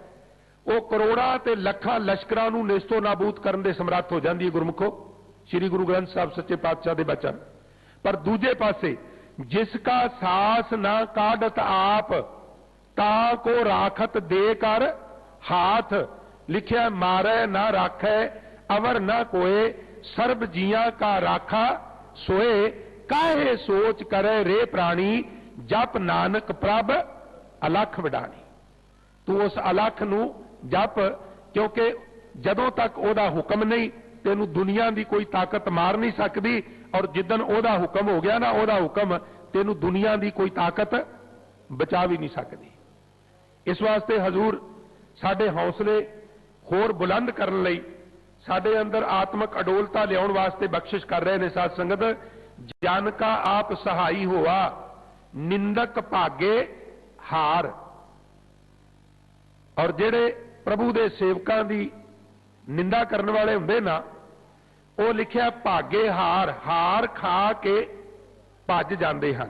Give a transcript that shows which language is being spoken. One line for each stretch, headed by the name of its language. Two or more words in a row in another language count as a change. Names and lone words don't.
Punjabi: ਉਹ ਕਰੋੜਾਂ ਤੇ ਲੱਖਾਂ ਲਸ਼ਕਰਾਂ ਨੂੰ ਨੇਸਤੋ ਨਾਬੂਦ ਕਰਨ ਦੇ ਸਮਰੱਥ ਹੋ ਜਾਂਦੀ ਹੈ ਗੁਰਮੁਖੋ, ਸ੍ਰੀ ਗੁਰੂ ਗ੍ਰੰਥ ਸਾਹਿਬ ਸੱਚੇ ਪਾਤਸ਼ਾਹ ਦੇ ਬਚਨ। ਪਰ ਦੂਜੇ ਪਾਸੇ ਜਿਸਕਾ ਸਾਸ ਨਾ ਕਾਢਤ ਆਪ ਤਾ ਕਉ ਰਾਖਤ ਦੇ ਕਰ ਹਾਥ, ਲਿਖਿਆ ਮਾਰੈ ਨਾ ਰਾਖੈ ਅਵਰ ਨ ਕੋਇ ਸਰਬ ਜੀਆ ਕਾ ਰਾਖਾ ਸੋਇ, ਕਾਹੇ ਸੋਚ ਕਰੇ ਰੇ ਪ੍ਰਾਣੀ ਜਪ ਨਾਨਕ ਪ੍ਰਭ ਅਲਖ ਵਡਾਣੀ। ਤੂੰ ਉਸ ਅਲਖ ਨੂੰ ਜਪ, ਕਿਉਂਕਿ ਜਦੋਂ ਤੱਕ ਓਹਦਾ ਹੁਕਮ ਨਹੀਂ ਤੈਨੂੰ
Hindi: दुनिया की कोई ताकत मार नहीं सकती।
Punjabi: ਔਰ ਜਿੱਦਣ ਓਹਦਾ ਹੁਕਮ ਹੋ ਗਿਆ ਨਾ, ਓਹਦਾ ਹੁਕਮ ਤੈਨੂੰ
Hindi: दुनिया की कोई ताकत बचा भी नहीं सकती।
Punjabi: ਇਸ ਵਾਸਤੇ ਹਜ਼ੂਰ ਸਾਡੇ ਹੌਸਲੇ ਹੋਰ ਬੁਲੰਦ ਕਰਨੇ ਲਈ, ਸਾਡੇ ਅੰਦਰ ਆਤਮਕ ਅਡੋਲਤਾ ਲਿਆਉਣ ਵਾਸਤੇ ਬਖ਼ਸ਼ਿਸ਼ ਕਰ ਰਹੇ ਹੈਂ। ਸਾਧ ਸੰਗਤ, ਜਨ ਕਾ ਆਪਿ ਸਹਾਈ ਹੋਆ ਨਿੰਦਕ ਭਾਗੇ ਹਾਰਿ। ਔਰ ਜਿਹੜੇ ਪ੍ਰਭੂ ਦੇ ਸੇਵਕਾਂ ਦੀ ਨਿੰਦਾ ਕਰਨੇ ਵਾਲੇ ਹੁੰਦੇ ਨਾ, ਉਹ ਲਿਖਿਆ ਭਾਗੇ ਹਾਰ, ਹਾਰ ਖਾ ਕੇ
Hindi: भज जाते हैं।